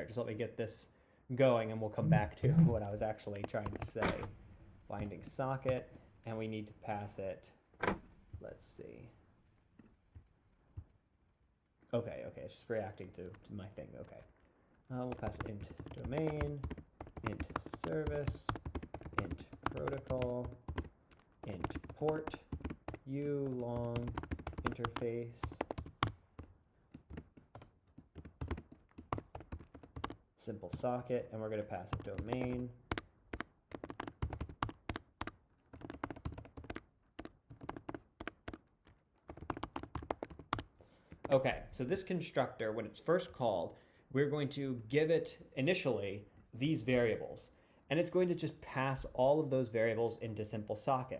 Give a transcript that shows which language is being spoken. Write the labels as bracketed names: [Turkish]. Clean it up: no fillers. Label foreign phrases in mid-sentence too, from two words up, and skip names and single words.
[English] Just let me get this going and we'll come back to what I was actually trying to say. Binding socket, and we need to pass it, let's see. Okay, it's just reacting to my thing, okay. We'll pass it int domain, int service, int protocol, int port, u long interface, SimpleSocket, and we're going to pass a domain. Okay, so this constructor, when it's first called, we're going to give it initially these variables, and it's going to just pass all of those variables into SimpleSocket.